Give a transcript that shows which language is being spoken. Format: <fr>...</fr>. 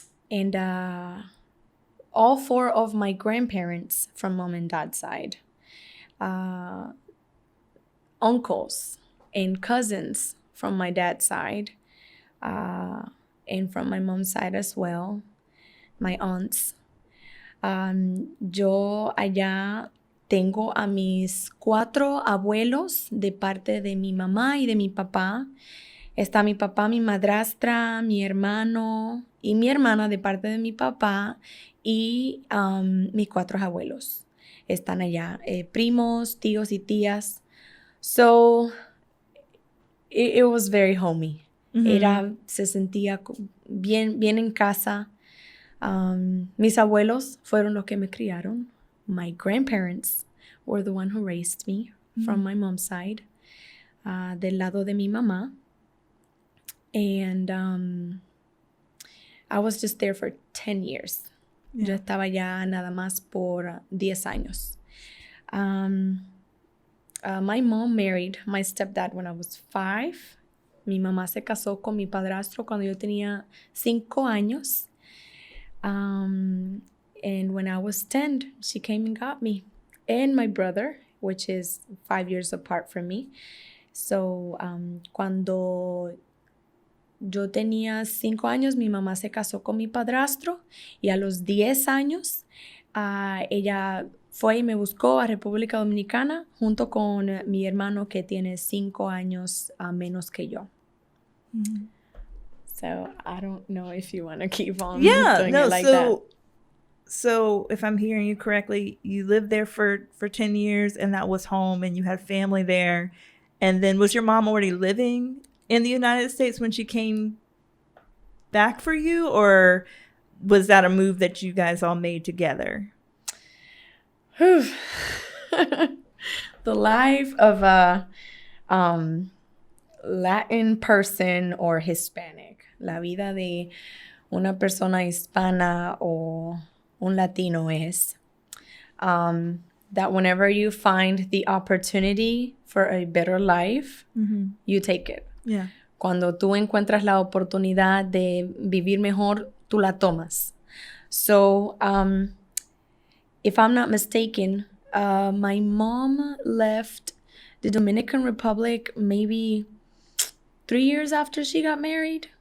<en>And all 4 of my grandparents from mom and dad's side. Uncles and cousins from my dad's side, and from my mom's side as well, my aunts.</en> <es>Yo allá tengo a mis 4 abuelos de parte de mi mamá y de mi papá. Está mi papá, mi madrastra, mi hermano y mi hermana de parte de mi papá, y mis 4 abuelos están allá, primos, tíos y tías.</es> <en>So it was very homey. Mm-hmm.</en> <es>Se sentía bien en casa. Mis abuelos fueron los que me criaron.</es> <en>My grandparents were the one who raised me, mm-hmm. from my mom's side,</en> <es>del lado de mi mamá.</es> <en>And I was just there for 10 years. Yeah.</en> <es>Yo estaba ya nada más por 10 años.</es> <en>My mom married my stepdad when I was 5.</en> <es>Mi mamá se casó con mi padrastro cuando yo tenía 5 años.</es> <en>And when I was 10, she came and got me. And my brother, which is 5 years apart from me.</en> <es>So, cuando yo tenía 5 años, mi mamá se casó con mi padrastro. Y a los 10 años, ella fue y me buscó a República Dominicana junto con mi hermano que tiene 5 años menos que yo. Mm-hmm.</es> <en>So I don't know if you want to keep on Yeah, doing no, it like that. So if I'm hearing you correctly, you lived there for 10 years and that was home and you had family there. And then was your mom already living in the United States when she came back for you? Or was that a move that you guys all made together? The life of a Latin person or Hispanic.</en> <es>La vida de una persona hispana o un latino es</es> <en>that whenever you find the opportunity for a better life, Mm-hmm. you take it. Yeah.</en> <es>Cuando tú encuentras la oportunidad de vivir mejor, tú la tomas.</es> <en>So, if I'm not mistaken, my mom left the Dominican Republic maybe 3 years after she got married.</en>